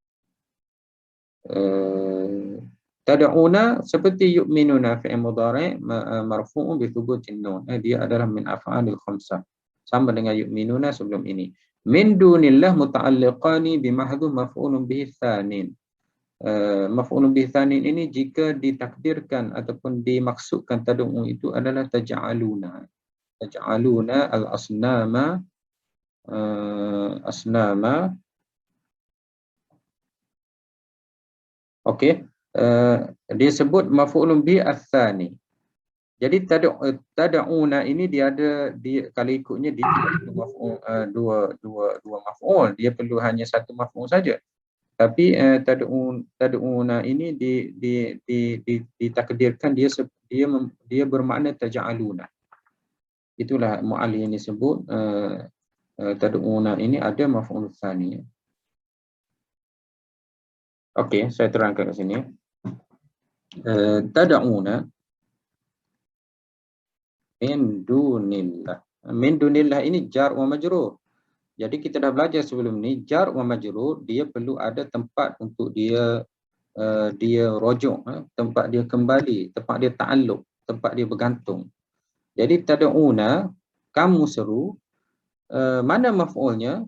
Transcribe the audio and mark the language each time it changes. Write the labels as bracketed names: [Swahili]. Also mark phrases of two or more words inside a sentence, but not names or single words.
[Arabic] تدعون seperti يؤمنون فعل مضارع مرفوع بثبوت النون. [Malay] Dia adalah [Arabic] من الأفعال الخمسة. [Malay] Sama dengan yu'minuna sebelum ini. [Arabic] من دون الله متعلقان بمحذوف مفعول به ثان. مفعول به ثان [Malay] ini jika ditakdirkan ataupun dimaksudkan tad'u itu adalah taj'aluna. [Arabic] تجعلون الأصنام أصناما. [Malay] Okey, dia sebut [Arabic] مفعول به الثاني. [Malay] Jadi tad'una ini dia ada kalau ikutnya dia tidak maf'ul dua maf'ul, dia perlu hanya satu maf'ul saja. Tapi tad'una ini ditakdirkan dia bermakna taj'aluna. Itulah mu'allif ini sebut tad'una ini ada [Arabic] مفعول ثان. [Malay] Okey, saya terangkan kat sini. [Arabic] تدعون من دون الله. من دون الله [Malay] ini [Arabic] جار ومجرور. [Malay] Jadi kita dah belajar sebelum ni, [Arabic] جار ومجرور [Malay] dia perlu ada tempat untuk dia rujuk, tempat dia kembali, tempat dia ta'alluq, tempat dia bergantung. Jadi tad'una, kamu seru, mana maf'ulnya?